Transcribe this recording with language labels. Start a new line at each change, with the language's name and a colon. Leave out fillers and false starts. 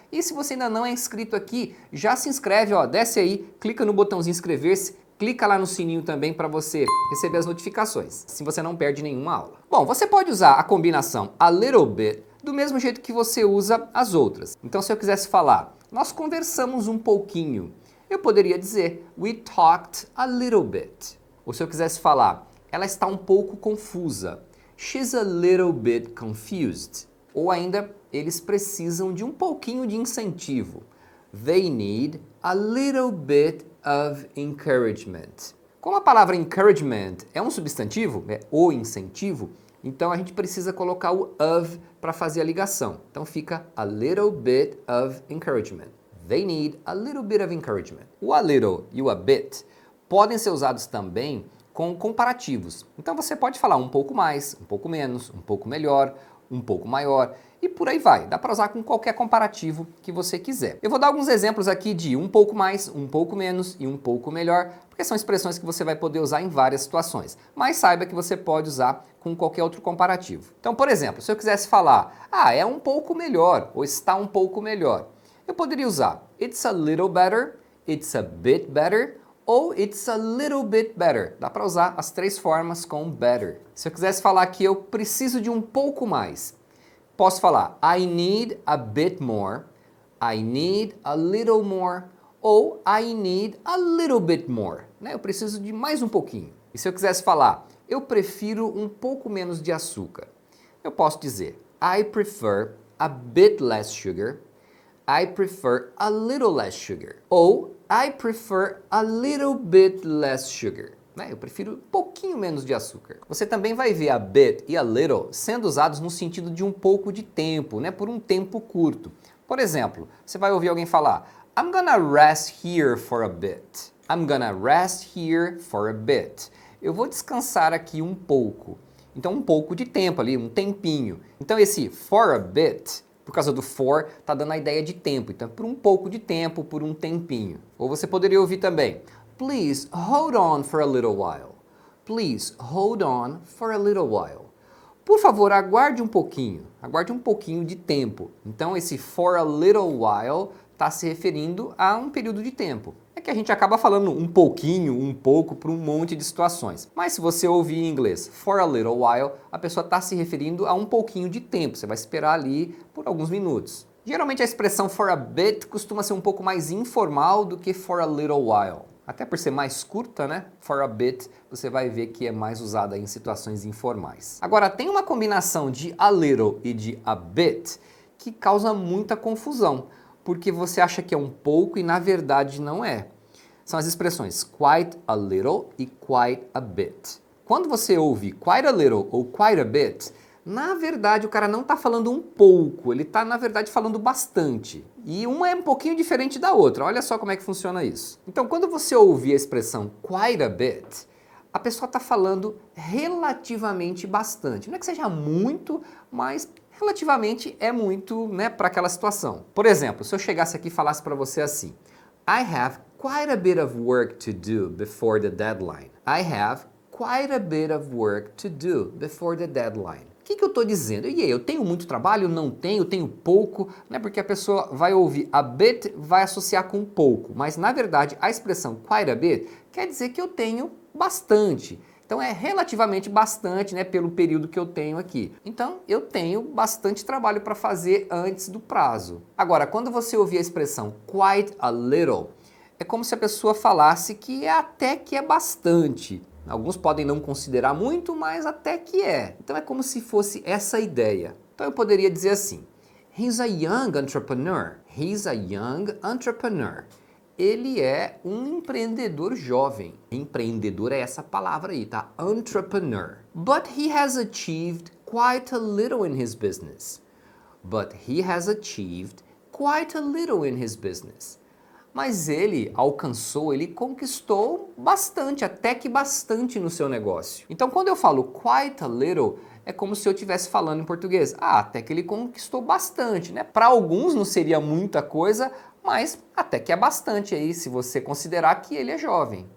Portuguese: E se você ainda não é inscrito aqui, já se inscreve, ó, desce aí, clica no botãozinho inscrever-se, clica lá no sininho também para você receber as notificações, assim você não perde nenhuma aula. Bom, você pode usar a combinação a little bit do mesmo jeito que você usa as outras. Então se eu quisesse falar, nós conversamos um pouquinho, eu poderia dizer,
English: we talked a little bit.
Portuguese: Ou se eu quisesse falar, ela está um pouco confusa.
English: She's a little bit confused.
Portuguese: Ou ainda, eles precisam de um pouquinho de incentivo.
English: They need a little bit of encouragement.
Portuguese: Como a palavra encouragement é um substantivo, é o incentivo, então a gente precisa colocar o of para fazer a ligação. Então fica
English: a little bit of encouragement. They need a little bit of encouragement.
Portuguese: O a little e o a bit podem ser usados também com comparativos. Então você pode falar um pouco mais, um pouco menos, um pouco melhor, um pouco maior e por aí vai. Dá para usar com qualquer comparativo que você quiser. Eu vou dar alguns exemplos aqui de um pouco mais, um pouco menos e um pouco melhor, porque são expressões que você vai poder usar em várias situações. Mas saiba que você pode usar com qualquer outro comparativo. Então, por exemplo, se eu quisesse falar, é um pouco melhor ou está um pouco melhor, eu poderia usar
English: it's a little better, it's a bit better ou it's a little bit better.
Portuguese: Dá para usar as três formas com better. Se eu quisesse falar que eu preciso de um pouco mais, posso falar
English: I need a bit more, I need a little more ou I need a little bit more.
Portuguese: Né? Eu preciso de mais um pouquinho. E se eu quisesse falar eu prefiro um pouco menos de açúcar, eu posso dizer
English: I prefer a bit less sugar,
Portuguese: I prefer a little less sugar. Ou
English: I prefer a little bit less sugar.
Portuguese: Eu prefiro um pouquinho menos de açúcar. Você também vai ver a bit e a little sendo usados no sentido de um pouco de tempo, por um tempo curto. Por exemplo, você vai ouvir alguém falar
English: I'm gonna rest here for a bit. I'm gonna rest here for a bit.
Portuguese: Eu vou descansar aqui um pouco. Então um pouco de tempo ali, um tempinho. Então esse for a bit, por causa do for, está dando a ideia de tempo. Então, por um pouco de tempo, por um tempinho. Ou você poderia ouvir também,
English: please hold on for a little while. Please hold on for a little while.
Portuguese: por favor, aguarde um pouquinho de tempo. Então esse for a little while está se referindo a um período de tempo. É que a gente acaba falando um pouquinho, um pouco para um monte de situações. Mas se você ouvir em inglês for a little while, a pessoa está se referindo a um pouquinho de tempo. Você vai esperar ali por alguns minutos. Geralmente a expressão for a bit costuma ser um pouco mais informal do que for a little while. Até por ser mais curta, né? For a bit, você vai ver que é mais usada em situações informais. Agora, tem uma combinação de a little e de a bit que causa muita confusão, porque você acha que é um pouco e na verdade não é. São as expressões quite a little e quite a bit. Quando você ouve quite a little ou quite a bit, na verdade o cara não está falando um pouco, ele está na verdade falando bastante. E uma é um pouquinho diferente da outra, olha só como é que funciona isso. Então quando você ouvir a expressão quite a bit, a pessoa está falando relativamente bastante. Não é que seja muito, mas relativamente é muito, né, para aquela situação. Por exemplo, se eu chegasse aqui e falasse para você assim,
English: I have quite a bit of work to do before the deadline. I have quite a bit of work to do before the deadline.
Portuguese: O que eu estou dizendo? E aí, eu tenho muito trabalho? Não tenho? Tenho pouco? Né? Porque a pessoa vai ouvir a bit, vai associar com pouco. Mas, na verdade, a expressão quite a bit quer dizer que eu tenho bastante. Então é relativamente bastante, né, pelo período que eu tenho aqui. Então eu tenho bastante trabalho para fazer antes do prazo. Agora, quando você ouvir a expressão quite a little, é como se a pessoa falasse que é até que é bastante. Alguns podem não considerar muito, mas até que é. Então é como se fosse essa ideia. Então eu poderia dizer assim,
English: he's a young entrepreneur. He's a young entrepreneur.
Portuguese: Ele é um empreendedor jovem. Empreendedor é essa palavra aí, tá?
English: Entrepreneur. But he has achieved quite a little in his business. But he has achieved quite a little in his business.
Portuguese: Mas ele alcançou, ele conquistou bastante, até que bastante no seu negócio. Então quando eu falo quite a little, é como se eu estivesse falando em português. Ah, até que ele conquistou bastante, né? Para alguns não seria muita coisa, mas até que é bastante aí, se você considerar que ele é jovem.